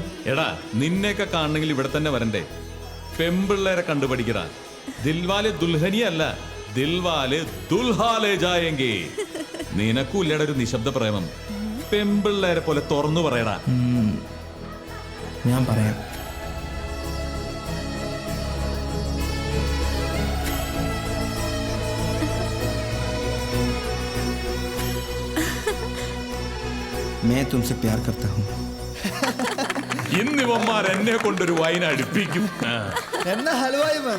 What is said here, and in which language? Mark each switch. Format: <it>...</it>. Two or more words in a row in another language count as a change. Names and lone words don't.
<ml>എടാ നിന്നെയൊക്കെ കാണണമെങ്കിൽ ഇവിടെ തന്നെ വരണ്ടേ? പെമ്പിള്ളേരെ കണ്ടുപഠിക്കടാ. ദിൽവാലെ ദുൽഹനിയ അല്ല, ദിൽവാലെ ദുൽഹാലെ ജായെങ്കി. നിനക്കൂല്ലട ഒരു നിശബ്ദ പ്രേമം. പെമ്പിള്ളേരെ പോലെ തുറന്നു പറയടാ. ഞാൻ പറയാം.</ml> <hi>मैं तुमसे प्यार करता हूँ.</hi> <ml>ഇന്നിവന്മാർ എന്നെ കൊണ്ടൊരു വൈൻ അടുപ്പിക്കും. എന്നാ ഹൽവായി വേണം.</ml>